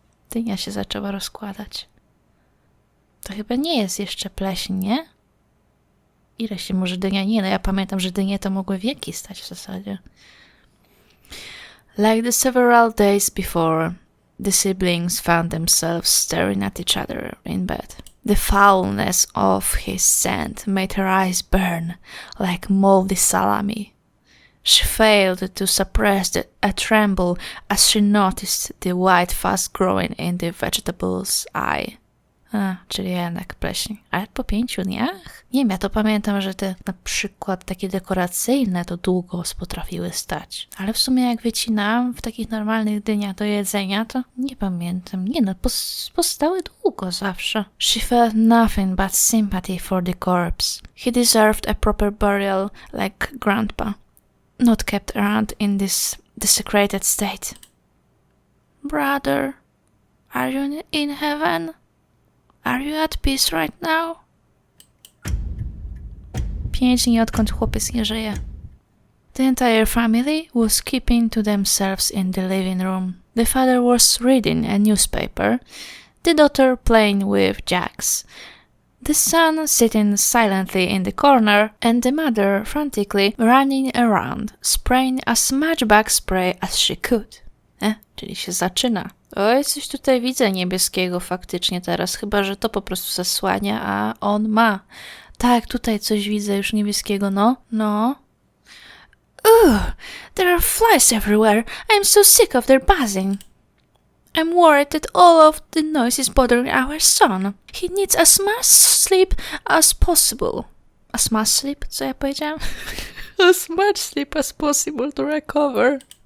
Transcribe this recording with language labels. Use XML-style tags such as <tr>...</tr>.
<pl>Dynia się zaczęła rozkładać. To chyba nie jest jeszcze pleśń, nie? Ile się może dynia? Nie, no ja pamiętam, że dynie to mogły wieki stać w zasadzie.</pl> <en>Like the several days before, the siblings found themselves staring at each other in bed. The foulness of his scent made her eyes burn like moldy salami. She failed to suppress a tremble as she noticed the white fuzz growing in the vegetable's eye.</en> <pl>Czyli jednak pleśń. Ale po 5 dniach? Nie wiem, ja to pamiętam, że te na przykład takie dekoracyjne to długo potrafiły stać. Ale w sumie jak wycinałam w takich normalnych dyniach do jedzenia, to nie pamiętam. Nie no, postały długo zawsze.</pl> <en>She felt nothing but sympathy for the corpse. He deserved a proper burial like grandpa. Not kept around in this desecrated state. Brother, are you in heaven? Are you at peace right now?</en> <pl>5 dni odkąd chłopiec nie żyje.</pl> <en>The entire family was keeping to themselves in the living room. The father was reading a newspaper, the daughter playing with jacks, the son sitting silently in the corner, and the mother frantically running around, spraying as much bug spray as she could.</en> <pl>Czyli się zaczyna. Oj, coś tutaj widzę niebieskiego faktycznie teraz, chyba że to po prostu zasłania, a on ma. Tak, tutaj coś widzę już niebieskiego, no.</pl> <en>Ugh, there are flies everywhere. I'm so sick of their buzzing. I'm worried that all of the noise is bothering our son. He needs as much sleep as possible. As much sleep?</en> <pl>Co ja powiedziałam?</pl> <en>As much sleep as possible to recover.</en>